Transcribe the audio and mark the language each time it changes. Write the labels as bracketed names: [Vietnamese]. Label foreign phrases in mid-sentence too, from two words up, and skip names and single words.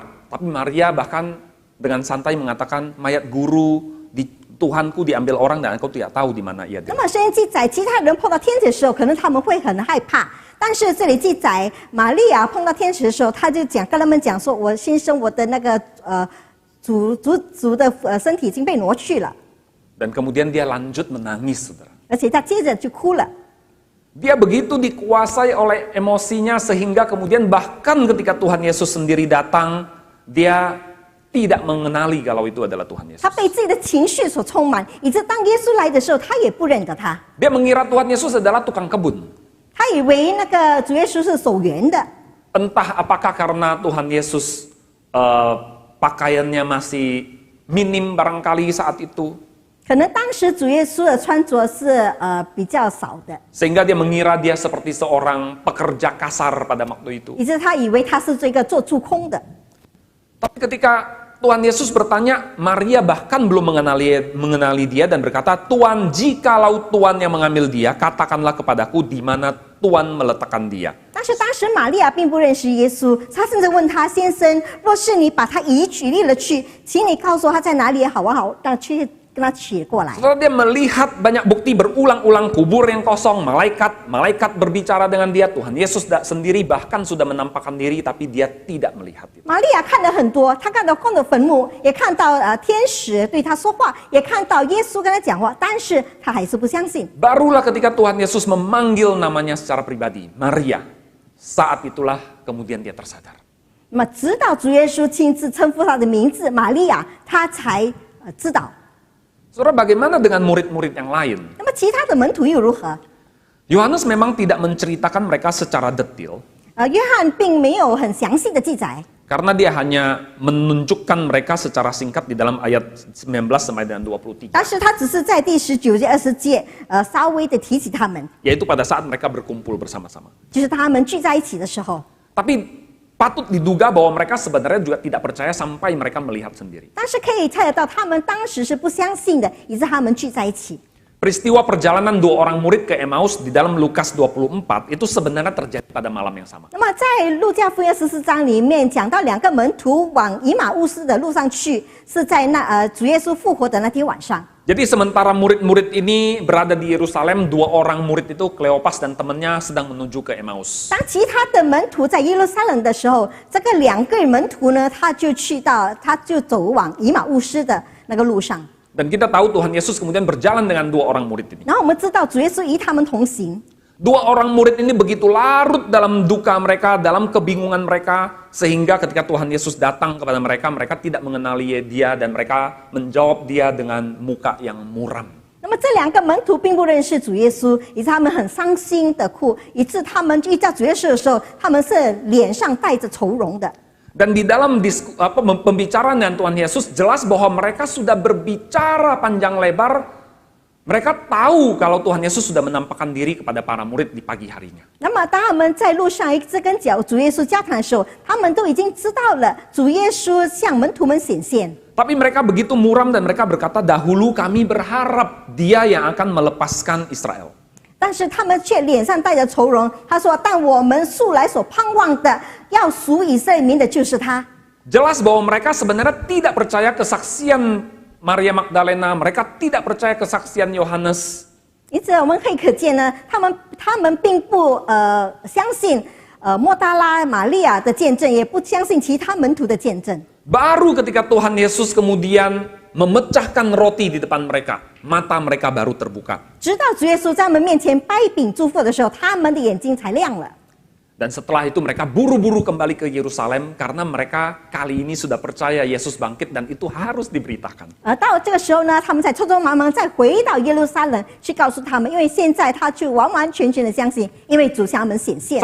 [Indonesian] Tapi Maria bahkan dengan santai mengatakan, mayat guru di Tuhanku diambil orang dan engkau tidak tahu di mana ia [Chinese] 那么圣经记载，其他人碰到天使的时候，可能他们会很害怕。但是这里记载，玛利亚碰到天使的时候，他就跟他们讲说：“我先生，我的那个主的身体已经被挪去了。” [Indonesian] Dan kemudian dia lanjut menangis, saudara. [Chinese] 而且他接着就哭了。 [Indonesian] Dia begitu dikuasai oleh emosinya sehingga kemudian bahkan ketika Tuhan Yesus sendiri datang, dia tidak mengenali kalau itu adalah Tuhan Yesus. [Chinese] 他被自己的情绪所充满，以致当耶稣来的时候，他也不认得他。 [Indonesian] Dia mengira Tuhan Yesus adalah tukang kebun. [Chinese] 他以为那个主耶稣是守园的。 [Indonesian] Entah apakah karena Tuhan Yesus pakaiannya masih minim barangkali saat itu. [Chinese] 可能当时主耶稣的穿着是比较少的， [Indonesian] Sehingga dia mengira dia seperti seorang pekerja kasar pada waktu itu. [Chinese] 以致他以为他是这个做助工的。 [Indonesian] Tapi ketika Tuhan Yesus bertanya, Maria bahkan belum mengenali dia dan berkata, Tuhan, jikalau Tuhan yang mengambil dia, katakanlah kepadaku di mana Tuhan meletakkan dia. [Chinese] 但是当时玛利亚并不认识耶稣，她甚至问他先生：“若是你把他举例了去，请你告诉我他在哪里好不好？让去跟他取过来。” [Indonesian] Setelah dia melihat banyak bukti berulang-ulang kubur yang kosong, malaikat berbicara dengan dia, Tuhan Yesus sendiri bahkan sudah menampakkan diri, tapi dia tidak melihat itu. [Chinese] 玛利亚看了很多，她看到空的坟墓，也看到天使对她说话，也看到耶稣跟她讲话，但是她还是不相信。 [Indonesian] Barulah ketika Tuhan Yesus memanggil namanya secara pribadi, Maria, saat itulah kemudian dia tersadar. [Chinese] 那么直到主耶稣亲自称呼她的名字玛利亚，她才知道。 [Indonesian] Saudara, bagaimana dengan murid-murid yang lain? [Chinese] 那么其他的门徒又如何？ [Indonesian] Yohanes memang tidak menceritakan mereka secara detail, [Chinese] 约翰并没有很详细的记载， [Indonesian] karena dia hanya menunjukkan mereka secara singkat di dalam ayat 19 sampai dengan 23. [Chinese] 但是他只是在第19节、20节，稍微的提起他们， [Indonesian] Yaitu pada saat mereka berkumpul bersama-sama. [Chinese] 就是他们聚在一起的时候。 [Indonesian] Tapi patut diduga bahwa mereka sebenarnya juga tidak percaya sampai mereka melihat sendiri. [Chinese] 但是可以猜得到，他们当时是不相信的，以致他们聚在一起。 [Indonesian] Peristiwa perjalanan 2 orang murid ke Emmaus di dalam Lukas 24 itu sebenarnya terjadi pada malam yang sama. [Chinese] 那么在路加福音14章里面讲到2个门徒往以马乌斯的路上去，是在主耶稣复活的那天晚上。 [Indonesian] Jadi sementara murid-murid ini berada di Yerusalem, 2 orang murid itu, Kleopas dan temannya, sedang menuju ke Emmaus. [Chinese] 当其他的门徒在耶路撒冷的时候，这个2个门徒呢，他就走往以马忤斯的那个路上。 [Indonesian] Dan kita tahu Tuhan Yesus kemudian berjalan dengan 2 orang murid ini. [Chinese] 然后我们知道主耶稣与他们同行。 [Indonesian] 2 orang murid ini begitu larut dalam duka mereka, dalam kebingungan mereka, sehingga ketika Tuhan Yesus datang kepada mereka, mereka tidak mengenali dia dan mereka menjawab dia dengan muka yang muram. [Chinese] 那么这2个门徒并不认识主耶稣，以致他们很伤心的哭，以致他们遇到主耶稣的时候，他们是脸上带着愁容的。 [Indonesian] Dan di dalam pembicaraan dengan Tuhan Yesus, jelas bahwa mereka sudah berbicara panjang lebar. Mereka tahu kalau Tuhan Yesus sudah menampakkan diri kepada para murid di pagi harinya. [Chinese] 那么当他们在路上一直跟主耶稣交谈的时候，他们都已经知道了主耶稣向门徒们显现。 [Indonesian] Tapi mereka begitu muram dan mereka berkata, dahulu kami berharap dia yang akan melepaskan Israel. [Chinese] 但是他们却脸上带着愁容。他说：“但我们素来所盼望的，要赎以色列民的，就是他。” [Indonesian] Jelas bahwa mereka sebenarnya tidak percaya kesaksian Maria Magdalena, mereka tidak percaya kesaksian Yohanes. [Chinese] 因此我们可以可见呢，他们并不相信莫大拉玛利亚的见证，也不相信其他门徒的见证。 [Indonesian] Baru ketika Tuhan Yesus kemudian memecahkan roti di depan mereka, mata mereka baru terbuka. [Chinese] 直到主耶稣在他们面前掰饼祝福的时候，他们的眼睛才亮了。 [Indonesian] Dan setelah itu mereka buru-buru kembali ke Yerusalem karena mereka kali ini sudah percaya Yesus bangkit dan itu harus diberitakan. [Chinese] 到这个时候呢，他们才匆匆忙忙再回到耶路撒冷去告诉他们，因为现在他就完完全全的相信，因为主向他们显现了。